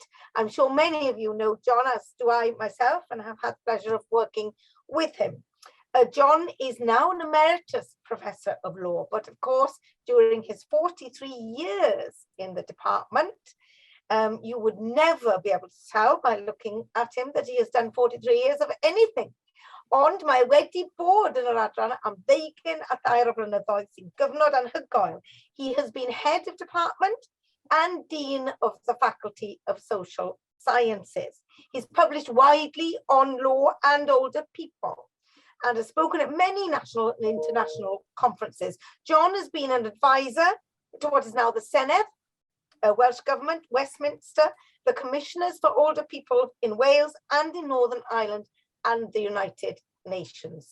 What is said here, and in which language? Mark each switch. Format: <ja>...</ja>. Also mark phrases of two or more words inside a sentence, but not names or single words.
<en>I'm sure many of you know John, as do I myself, and have had the pleasure of working with him. John is now an Emeritus Professor of Law, but of course, during his 43 years in the department, you would never be able to tell by looking at him that he has done 43 years of anything.</en> <cy>Ond mae wedi bod yn yr adran am 20 a 2 o blynyddoedd sy'n gyfnod anhygoel.</cy> <en>He has been head of department and Dean of the Faculty of Social Sciences. He's published widely on law and older people and has spoken at many national and international conferences. John has been an advisor to what is now the Senedd, Welsh Government, Westminster, the Commissioners for Older People in Wales and in Northern Ireland and the United Nations.</en>